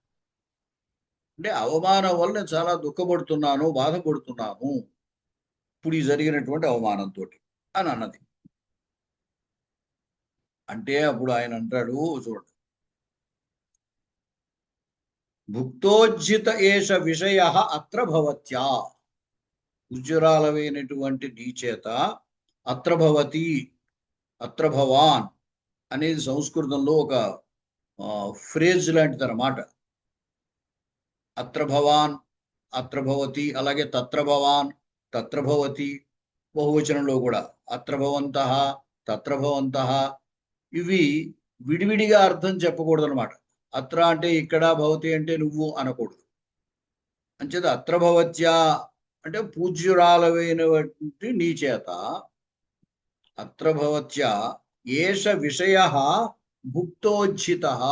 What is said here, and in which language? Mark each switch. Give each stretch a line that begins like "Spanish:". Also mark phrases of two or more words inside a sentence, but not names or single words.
Telugu: అంటే అవమానం వల్ల నేను చాలా దుఃఖపడుతున్నాను, బాధపడుతున్నాను ఇప్పుడు ఈ జరిగినటువంటి అవమానంతో అని అన్నది. అంటే అప్పుడు ఆయన అంటాడు, చూడండి,
Sanskrit: భుక్తోజ్జిత ఏష విషయ అత్ర భవత్యా.
Telugu: ఉజ్జరాలమైనటువంటి నీ చేత
Sanskrit: అత్ర భవతి అత్ర భవాన్
Telugu: అనేది సంస్కృతంలో ఒక ఫ్రేజ్ లాంటిది అన్నమాట.
Sanskrit: అత్ర భవాన్ అత్ర భవతి, అలాగే తత్ర భవాన్ తత్ర భవతి,
Telugu: బహువచనంలో కూడా
Sanskrit: అత్ర భవంతః తత్ర భవంతః.
Telugu: ఇవి విడివిడిగా అర్థం చెప్పకూడదు అనమాట. అత్ర అంటే ఇక్కడ, భవతి అంటే నువ్వు అనకూడదు. అంచేత
Sanskrit: అత్ర భవత్యా
Telugu: అంటే పూజ్యురాలమైనటువంటి నీ చేత
Sanskrit: అత్ర భవత్యా ఏష విషయ భుక్తోజ్జిత.